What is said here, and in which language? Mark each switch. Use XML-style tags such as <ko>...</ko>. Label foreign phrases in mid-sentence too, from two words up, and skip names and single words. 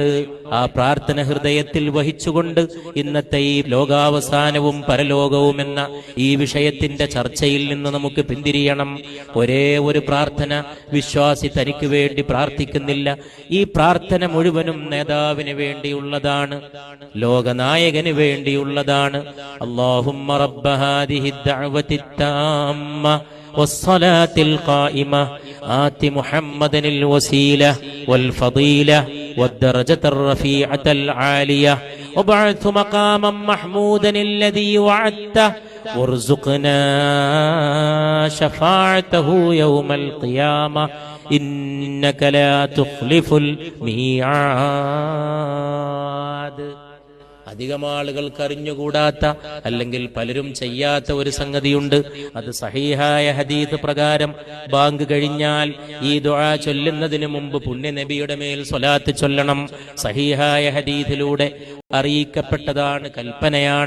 <ml>ആ പ്രാർത്ഥന ഹൃദയത്തിൽ വഹിച്ചുകൊണ്ട് ഇന്നത്തെ ഈ ലോകാവസാനവും പരലോകവും എന്ന ഈ വിഷയത്തിന്റെ ചർച്ചയിൽ നിന്ന് നമുക്ക് പിന്തിരിയണം. ഒരേ ഒരു പ്രാർത്ഥന വിശ്വാസി തനിക്ക് വേണ്ടി പ്രാർത്ഥിക്കുന്നില്ല. ഈ പ്രാർത്ഥന മുഴുവനും നേതാവിന് വേണ്ടിയുള്ളതാണ്, ലോകനായകന് വേണ്ടിയുള്ളതാണ്.</ml> <ar>اللهم رب هذه الدعوة التامة والصلاة القائمة آت محمدا الوسيلة والفضيلة والدرجة الرفيعة العالية وابعث مقاما محمودا الذي وعدته وارزقنا شفاعته يوم القيامة إنك لا تخلف الميعاد.</ar> <ml>അധികം ആളുകൾക്ക് അറിഞ്ഞുകൂടാത്ത അല്ലെങ്കിൽ പലരും ചെയ്യാത്ത ഒരു സംഗതിയുണ്ട്. അത് സഹീഹായ ഹദീസ് പ്രകാരം ബാങ്ക് കഴിഞ്ഞാൽ ഈ ദുആ ചൊല്ലുന്നതിന് മുമ്പ് പുണ്യ നബിയുടെ മേൽ സ്വലാത്ത് ചൊല്ലണം. സഹീഹായ ഹദീസിലൂടെ അറിയിക്കപ്പെട്ടതാണ്, കൽപ്പനയാണ്.</ml>